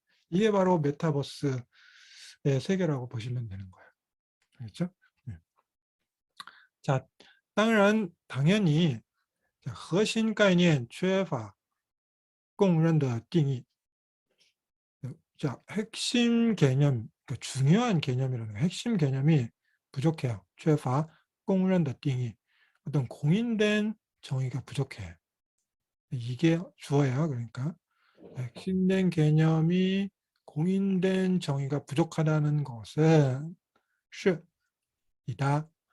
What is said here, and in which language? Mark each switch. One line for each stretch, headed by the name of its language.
Korean: 이게 바로 메타버스의 세계라고 보시면 되는 거예요. 알겠죠?
Chinese: 자, 당연히 核心概念缺乏公认的定义.
Korean: 자, 핵심 개념, 그러니까 중요한 개념이라는 거예요. 핵심 개념이 부족해요.
Chinese: 缺乏公认的定义.
Korean: 어떤 공인된 정의가 부족해. 이게 주어예요. 그러니까 핵심된 개념이 공인된 정의가 부족하다는 것은 是이다.